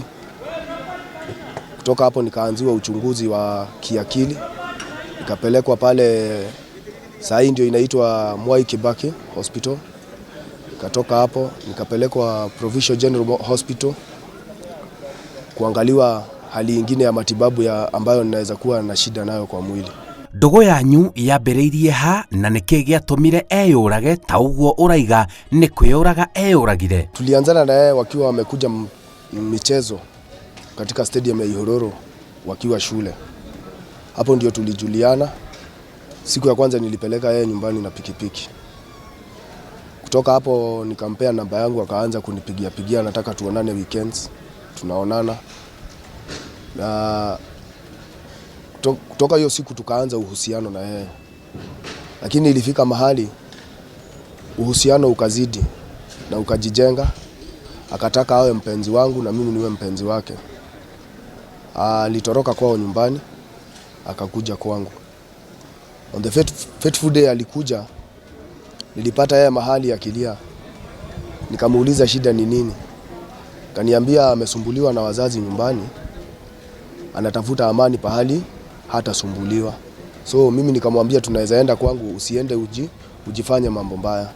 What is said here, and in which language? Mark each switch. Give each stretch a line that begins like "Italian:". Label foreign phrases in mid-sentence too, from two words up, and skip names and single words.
Swahili: Kutoka hapo nikaanziwa uchunguzi wa kiakili, nikapelekwa pale saa hii ndio inaitwa Mwai Kibaki Hospital. Katoka hapo nikapelekwa Provincial General Hospital kuangaliwa hali nyingine ya matibabu ambayo ninaweza kuwa na shida nayo kwa mwili.
Kikuyu: Ndogo yanyu yambĩrĩirie ha na nĩkĩ gĩatũmire eyũrage ta ũguo ũraiga nĩ kwĩyũraga eyũragire?
Swahili: Tulianzana na yeye wakiwa wamekuja michezo katika stadium ya Ihororo wakiwa shule. Hapo ndio tulijuliana. Siku ya kwanza nilipeleka yeye nyumbani na pikipiki. Kutoka hapo nikampea namba yangu, akaanza kunipigia, nataka tuonane weekends. Tunaonana. Na kutoka hiyo siku tukaanza uhusiano na yeye. Lakini ilifika mahali uhusiano ukazidi na ukajijenga. Akataka awe mpenzi wangu na mimi niwe mpenzi wake. Alitoroka kwao nyumbani, akakuja kwangu.
English: On the fateful day
Swahili: alikuja, nilipata yeye mahali akilia. Nikamuuliza shida ni nini. Kaniambia amesumbuliwa na wazazi nyumbani, anatafuta amani pahali hatasumbuliwa. So mimi nikamwambia tunaweza enda kwangu, usiende ujifanye mambo mbaya.